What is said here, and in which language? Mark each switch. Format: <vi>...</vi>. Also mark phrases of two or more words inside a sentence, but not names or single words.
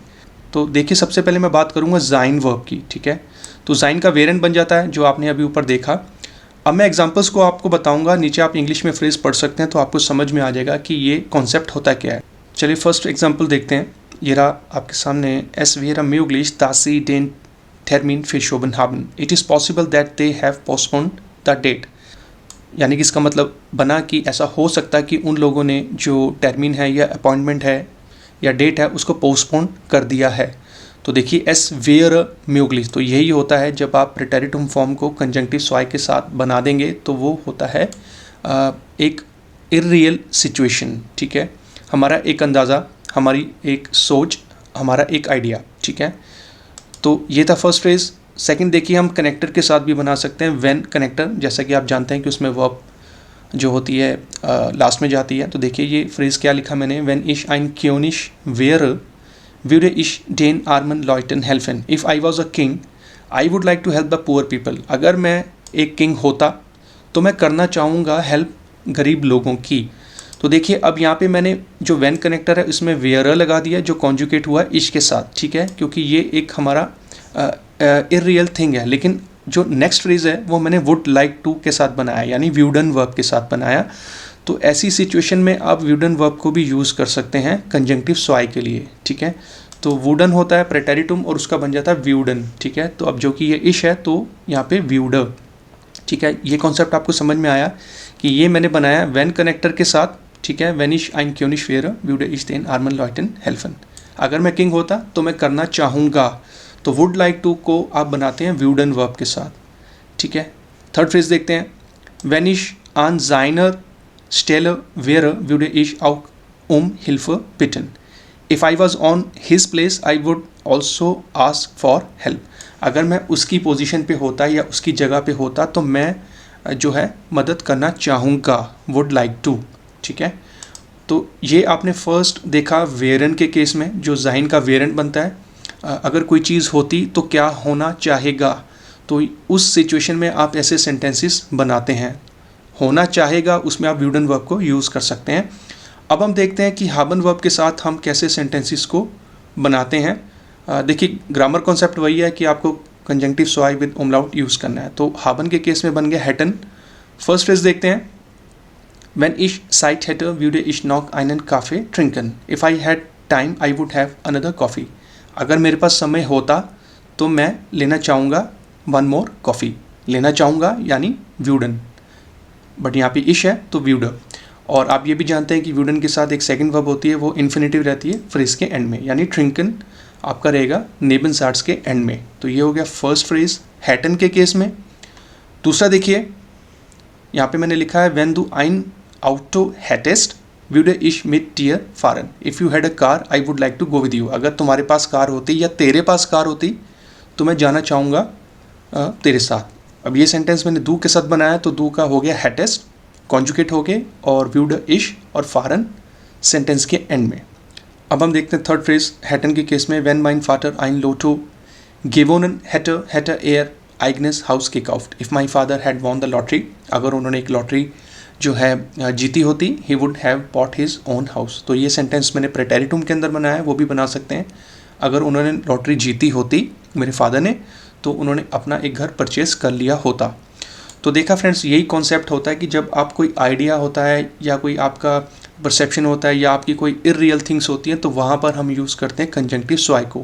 <hi>तो देखिए, सबसे पहले मैं बात करूँगा sein वर्ब की। ठीक है, तो sein का वेरिएंट बन जाता है जो आपने अभी ऊपर देखा। अब मैं एग्जांपल्स को आपको बताऊंगा, नीचे आप इंग्लिश में फ्रेज पढ़ सकते हैं तो आपको समझ में आ जाएगा कि ये कॉन्सेप्ट होता क्या है। चलिए फर्स्ट एग्जांपल देखते हैं। ये रहा आपके सामने,</hi> <de>es wäre möglich, dass sie den Termin verschoben haben.</de> <en>It is possible that they have postponed the date.</en> <hi>यानी कि इसका मतलब बना कि ऐसा हो सकता है कि उन लोगों ने जो टर्मिन है या अपॉइंटमेंट है या डेट है उसको पोस्टपोन कर दिया है। तो देखिए</hi> <de>es wäre möglich,</de> <hi>तो यही होता है जब आप प्रेटेरिटुम फॉर्म को</hi> <de>Konjunktiv zwei</de> <hi>के साथ बना देंगे तो वो होता है एक</hi> <en>irreal situation,</en> <hi>ठीक है, हमारा एक अंदाज़ा, हमारी एक सोच, हमारा एक आइडिया, ठीक है। तो ये था फर्स्ट फ्रेज। सेकंड देखिए हम कनेक्टर के साथ भी बना सकते हैं, व्हेन कनेक्टर, जैसा कि आप जानते हैं कि उसमें वर्ब जो होती है लास्ट में जाती है। तो देखिए ये फ्रेज़ क्या लिखा मैंने,</hi> <de>wenn ich ein König wäre würde ich den armen Leuten helfen,</de> <en>if I was a king I would like to help the poor people।</en> <hi>अगर मैं एक किंग होता तो मैं करना चाहूँगा हेल्प गरीब लोगों की। तो देखिए अब यहाँ पे मैंने जो व्हेन कनेक्टर है उसमें वेयर लगा दिया जो कॉन्जुगेट हुआ इश के साथ, ठीक है, क्योंकि ये एक हमारा</hi> <en>irreal thing</en> <hi>है। लेकिन जो नेक्स्ट फ्रेज है वो मैंने</hi> <en>would like to</en> <hi>के साथ बनाया, यानी व्यूडन वर्ब के साथ बनाया। तो ऐसी सिचुएशन में आप व्यूडन वर्ब को भी यूज़ कर सकते हैं</hi> <de>Konjunktiv zwei</de> <hi>के लिए, ठीक है। तो वुडन होता है प्रेटेरिटुम और उसका बन जाता है व्यूडन, ठीक है। तो अब जो कि ये इश है तो यहाँ पे व्यूडर, ठीक है। ये कॉन्सेप्ट आपको समझ में आया कि ये मैंने बनाया व्हेन कनेक्टर के साथ, ठीक है।</hi> <de>wenn ich ein König wäre würde ich den armen Leuten helfen.</de> <hi>अगर मैं किंग होता तो मैं करना चाहूँगा, तो</hi> <en>would like to</en> <hi>को आप बनाते हैं व्यूडन वर्ब के साथ, ठीक है। थर्ड फ्रेज देखते हैं,</hi> <de>wenn ich an seiner Stelle wäre würde ich auch Hilfe bitten,</de> <en>if I was on his place I would also ask for help।</en> <hi>अगर मैं उसकी पोजीशन पे होता या उसकी जगह पे होता तो मैं जो है मदद करना चाहूँगा,</hi> <en>would like to,</en> <hi>ठीक है। तो ये आपने फर्स्ट देखा वेरन के केस में, जो ज़ाइन का वेरेंट बनता है, अगर कोई चीज़ होती तो क्या होना चाहेगा, तो उस सिचुएशन में आप ऐसे सेंटेंसेस बनाते हैं। होना चाहेगा उसमें आप व्यूडन वर्ब को यूज़ कर सकते हैं। अब हम देखते हैं कि हाबन वर्ब के साथ हम कैसे सेंटेंसेस को बनाते हैं। देखिए ग्रामर कॉन्सेप्ट वही है कि आपको</hi> <de>Konjunktiv zwei</de> <hi>विद उमलाउट यूज़ करना है। तो हाबन के केस में बन गया हैटन। फर्स्ट फ्रेज देखते हैं,</hi> <de>Wenn ich Zeit hätte, würde ich noch einen Kaffee trinken.</de> <en>If I had time, I would have another coffee।</en> <hi>अगर मेरे पास समय होता तो मैं लेना चाहूँगा</hi> <en>one more coffee।</en> <hi>लेना चाहूँगा यानी व्यूडन, बट यहाँ पे इश है तो व्यूडर। और आप ये भी जानते हैं कि व्यूडन के साथ एक सेकंड वर्ब होती है, वो इन्फिनेटिव रहती है फ्रेज के एंड में, यानी ट्रिंकन आपका रहेगा नेबनसार्ट्स के एंड में। तो ये हो गया फर्स्ट फ्रेज हैटन के केस में। दूसरा देखिए यहाँ पे मैंने लिखा है</hi> <de>when du ein Auto hättest würde ich mit dir fahren,</de> <en>if you had a car I would like to go with you।</en> <hi>अगर तुम्हारे पास कार होती या तेरे पास कार होती तो मैं जाना चाहूँगा तेरे साथ। अब ये सेंटेंस मैंने दू के साथ बनाया, तो दू का हो गया हैटेस्ट कॉन्जुगेट हो गए और</hi> <de>würde ich</de> <hi>और फारन सेंटेंस के एंड में। अब हम देखते हैं थर्ड फ्रेज हैटन के केस में,</hi> <de>when mein Vater ein Lotto gewonnen hätte er eigenes Haus gekauft,</de> <en>if my father had won the lottery।</en> <hi>अगर उन्होंने एक लॉटरी जो है जीती होती,</hi> <en>he would have bought his own house.</en> <hi>तो ये सेंटेंस मैंने प्रेटेरिटुम के अंदर बनाया है, वो भी बना सकते हैं। अगर उन्होंने लॉटरी जीती होती मेरे फादर ने, तो उन्होंने अपना एक घर परचेस कर लिया होता। तो देखा फ्रेंड्स, यही कॉन्सेप्ट होता है कि जब आप कोई आइडिया होता है या कोई आपका परसेप्शन होता है या आपकी कोई</hi> <en>irreal things</en> <hi>होती हैं, तो वहाँ पर हम यूज़ करते हैं</hi> <de>Konjunktiv zwei</de> <hi>को।</hi>